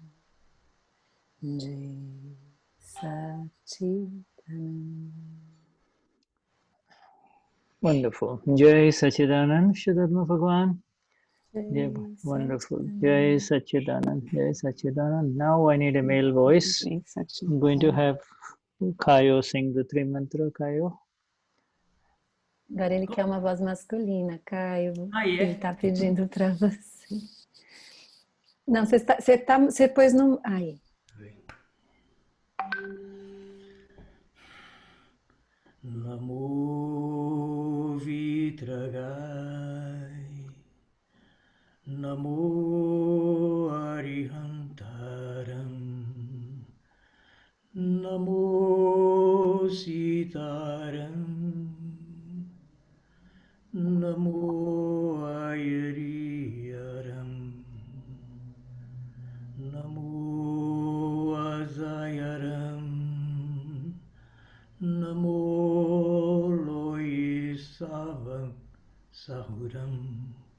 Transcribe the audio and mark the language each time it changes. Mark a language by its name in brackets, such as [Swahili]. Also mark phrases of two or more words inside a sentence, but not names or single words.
[Hindi] Jai Satchitananda. [English] Wonderful. [Hindi] Jai Sachidanand, Shuddhatma Bhagwan. Jai [English] Wonderful. [Hindi] Satchitananda. Jai Sachidanand. Jai Sachidanand. [English] Now I need a male voice. [Hindi] Jai [English] I'm going to [Hindi] Satchitananda. [English] have Kayo sing the three mantra. Kayo. [Portuguese] Agora ele quer uma voz masculina, Caio. Ah, é? Ele está pedindo para você. Não, você pôs no. Aí. [Prakrit languages] Namo Vitragai, Namo Arihantaram, Namo Sitaram, Namo Ayariyaram, Namo Azayaram, Namo Loye Sahuram.